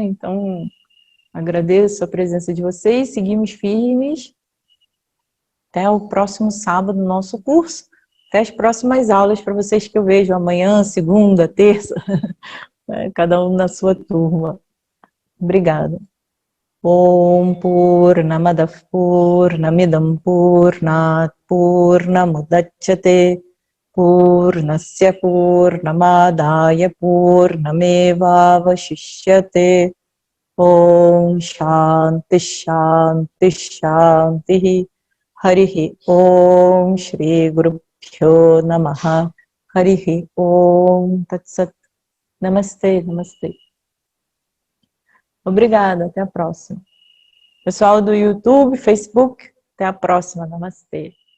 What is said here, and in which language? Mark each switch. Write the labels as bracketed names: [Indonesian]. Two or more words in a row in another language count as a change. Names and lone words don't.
[Portuguese] Então, agradeço a presença de vocês, seguimos firmes. Até o próximo sábado no nosso curso. Até as próximas aulas para vocês que eu vejo amanhã, segunda, terça, né, cada um na sua turma. Obrigada. [Sanskrit] Om Purnamadav Purnamidam Purnat Purnamudachyate Purnasya Purnamadaya Purnamevavashishyate Om Shanti Shanti Shanti Harihi Om Shri Guru Pyo Namaha Harihi Om Tatsat. [Portuguese] Namastê, namastê. Obrigada, até a próxima. Pessoal do YouTube, Facebook, até a próxima. Namastê.